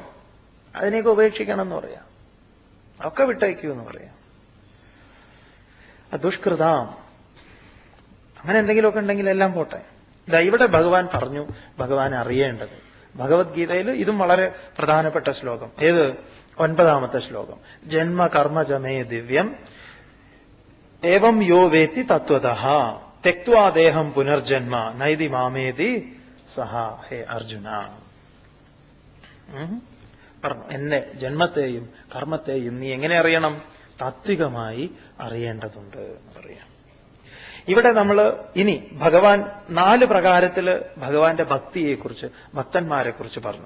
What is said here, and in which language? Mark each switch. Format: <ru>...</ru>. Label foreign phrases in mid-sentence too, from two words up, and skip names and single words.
<ml>അതിനെയൊക്കെ ഉപേക്ഷിക്കണം എന്ന് പറയാം. ഒക്കെ വിട്ടയക്കൂ എന്ന് പറയാം. ദുഷ്കൃതാം. അങ്ങനെ എന്തെങ്കിലുമൊക്കെ ഉണ്ടെങ്കിൽ എല്ലാം പോട്ടെ. ഇതാ ഇവിടെ ഭഗവാൻ പറഞ്ഞു, ഭഗവാൻ അറിയേണ്ടത്. ഭഗവത്ഗീതയിൽ ഇതും വളരെ പ്രധാനപ്പെട്ട ശ്ലോകം. ഏത്? 9-ാമത്തെ ശ്ലോകം.</ml> <sa>ജന്മ കർമ്മജമേ ദിവ്യം ഏവം യോ വേത്തി തത്വതഃ തെക്വാ ദേഹം പുനർജന്മ നൈതി മാമേതി സഹ.</sa> <ml>ഹേ അർജുന പറഞ്ഞു, എന്നെ ജന്മത്തെയും കർമ്മത്തെയും നീ എങ്ങനെ അറിയണം? താത്വികമായി അറിയേണ്ടതുണ്ട് എന്ന് പറയാം. ഇവിടെ നമ്മൾ ഇനി ഭഗവാൻ 4 പ്രകാരത്തില് ഭഗവാന്റെ ഭക്തിയെക്കുറിച്ച്, ഭക്തന്മാരെ കുറിച്ച് പറഞ്ഞു.</ml>